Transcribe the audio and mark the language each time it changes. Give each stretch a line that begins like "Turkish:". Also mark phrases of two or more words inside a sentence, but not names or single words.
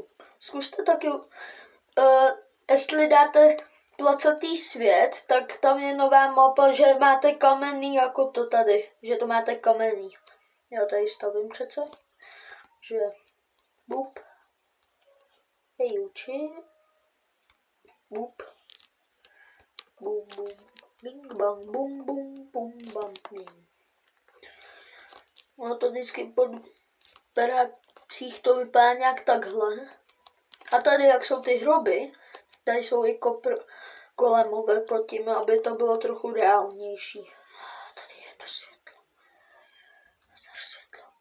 Czech: Zkuste taky, jestli dáte placatý svět, tak tam je nová mapa, že máte kamenný jako to tady. Že to máte kamenný. Já tady stavím přece. Že bup. Hej, uči. Bup. Bum, bum. Bing, bam, bum, bum, bum, bam, bing. No to vždycky pod beracích to vypadá nějak takhle. A tady, jak jsou ty hroby, tady jsou i golemové pod tím, aby to bylo trochu reálnější. Tady je to světlo. Zdar světlo.